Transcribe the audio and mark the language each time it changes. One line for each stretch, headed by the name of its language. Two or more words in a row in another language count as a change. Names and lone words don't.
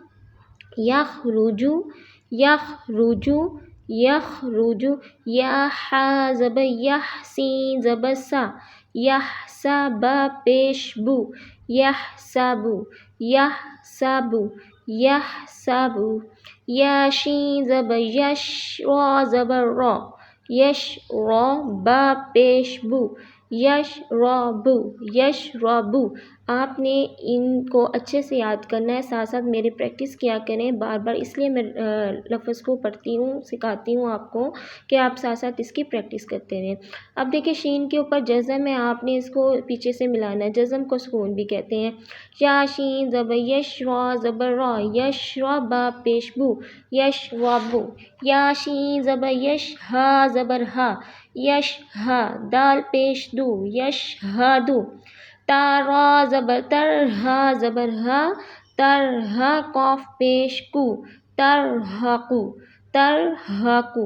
Arabic: یخرجو یخرجو یخرجو، یا حا زبر یح، سین زبر سا یحسا، با پیش بو یحسبو یحسبو یحسبو، یا شین زبر یش، را زبر را یشرا، با پیش بو یشربو یشربو۔
Urdu: آپ نے ان کو اچھے سے یاد کرنا ہے، ساتھ ساتھ میری پریکٹس کیا کریں بار بار، اس لیے میں لفظ کو پڑھتی ہوں، سکھاتی ہوں آپ کو کہ آپ ساتھ ساتھ اس کی پریکٹس کرتے رہیں۔ اب دیکھیں شین کے اوپر جزم ہے، آپ نے اس کو پیچھے سے ملانا ہے۔ جزم کو سکون بھی کہتے ہیں۔
Arabic: یا شین زبر یش، را زبر را یشرا، با پیش بو یشربو، یا شین زبر یش، ہا زبر ہا یش ہا، دال پیش دو یشہدو، تا را زبر تر، ہا زبر ہا ترہا، قاف پیش کو ترہقو ترہقو۔